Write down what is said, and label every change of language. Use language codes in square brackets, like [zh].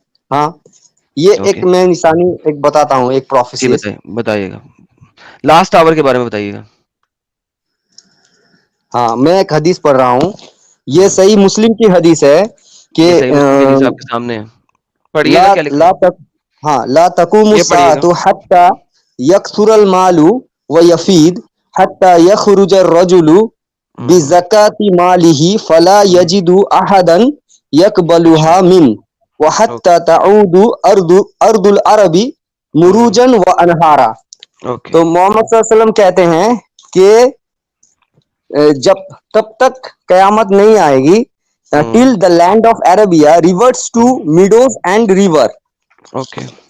[ur] ہاں, یہ ایک میں نشانی ایک بتاتا ہوں, ایک پروفیسی. بتائیے گا, لاسٹ آور کے بارے میں بتائیے گا. ہاں, میں ایک حدیث پڑھ رہا ہوں, یہ صحیح مسلم کی حدیث ہے کہ آپ کے سامنے پڑھیے گا, کیا لکھا ہے؟ [ar] لا تقوم الساعة حتى يكثر المال ويفيد حتى يخرج الرجل بزكاة ماله فلا يجد أحدا يقبلها منه وحتى تعود أرض العرب مروجا وأنهارا. [ur] تو محمد صلی اللہ علیہ وسلم کہتے ہیں کہ جب تب تک قیامت نہیں آئے گی, [en] till the land of Arabia reverts to meadows and river. Okay.